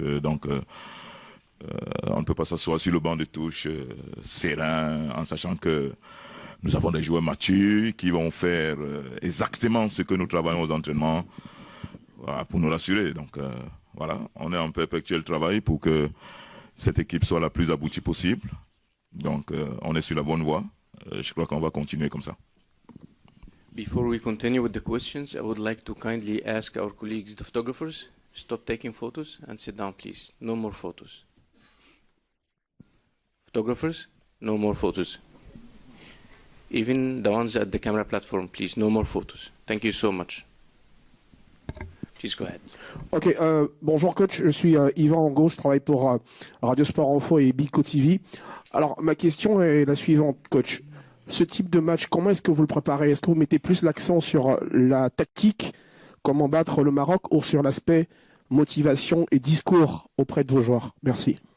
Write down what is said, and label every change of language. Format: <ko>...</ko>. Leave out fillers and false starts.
<fr>Donc, on ne peut pas s'asseoir sur le banc de touche serein, en sachant que nous avons des joueurs matures qui vont faire exactement ce que nous travaillons aux entraînements, voilà, pour nous rassurer. Donc voilà, on est en perpétuel travail pour que cette équipe soit la plus aboutie possible. Donc on est sur la bonne voie. Je crois qu'on va continuer comme ça.</fr> <en>Before we continue with the questions, I would like to kindly ask our colleagues, the photographers, stop taking photos and sit down, please. No more photos. Photographers, no more photos. Even the ones at the camera platform, please, no more photos. Thank you so much. Please go ahead.</en> <fr>Ok, bonjour coach, je suis Yvan Ango, je travaille pour Radio Sport Info et Bico TV. Alors ma question est la suivante, coach. Ce type de match, comment est-ce que vous le préparez? Est-ce que vous mettez plus l'accent sur la tactique, comment battre le Maroc, ou sur l'aspect motivation et discours auprès de vos joueurs? Merci.</fr>